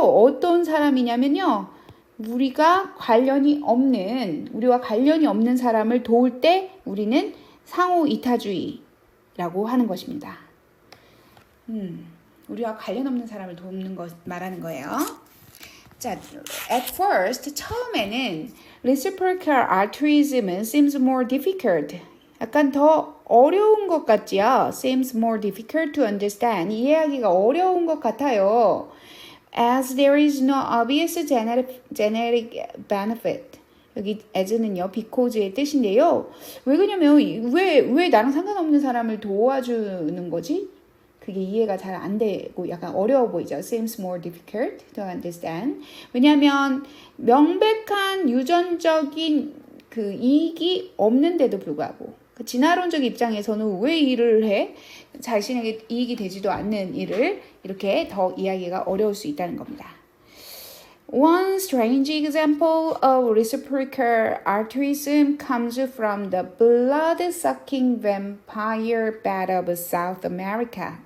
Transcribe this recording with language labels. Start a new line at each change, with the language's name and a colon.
Korean: 어떤 사람이냐면요. 우리와 관련이 없는 사람을 도울 때 우리는 상호 이타주의라고 하는 것입니다. 우리와 관련 없는 사람을 돕는 것 말하는 거예요.
English: 자, at first
Korean: 처음에는
English: reciprocal altruism은 seems more difficult.
Korean: 약간 더 어려운 것 같지요?
English: Seems more difficult to understand.
Korean: 이해하기가 어려운 것 같아요.
English: As there is no obvious genetic benefit.
Korean: 여기 as는요, because의 뜻인데요. 왜 그러냐면 왜 나랑 상관없는 사람을 도와주는 거지? 그게 이해가 잘 안 되고 약간 어려워 보이죠.
English: Seems more difficult to understand.
Korean: 왜냐하면 명백한 유전적인 그 이익이 없는데도 불구하고 그 진화론적 입장에서는 왜 일을 해? 자신에게 이익이 되지도 않는 일을 이렇게 더 이야기가 어려울 수 있다는 겁니다.
English: One strange example of reciprocal altruism comes from the blood-sucking vampire bat of South America.